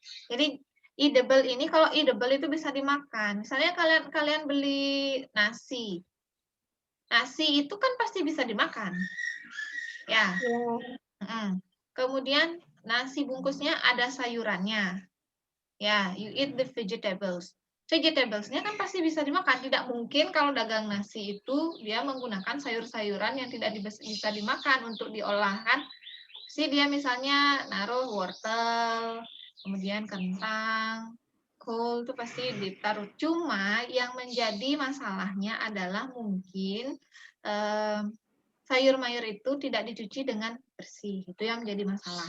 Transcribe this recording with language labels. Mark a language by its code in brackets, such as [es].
[id] Jadi edible ini, kalau edible itu bisa dimakan. Misalnya kalian beli nasi. Nasi itu kan pasti bisa dimakan. Ya. Kemudian nasi bungkusnya ada sayurannya. [en] Ya, you eat the vegetables. [id] Vegetables-nya kan pasti bisa dimakan. Tidak mungkin kalau dagang nasi itu dia menggunakan sayur-sayuran yang tidak bisa dimakan untuk diolah kan. Pasti dia misalnya naruh wortel, kemudian kentang, kol itu pasti ditaruh. Cuma yang menjadi masalahnya adalah mungkin sayur-mayur itu tidak dicuci dengan bersih. Itu yang menjadi masalah.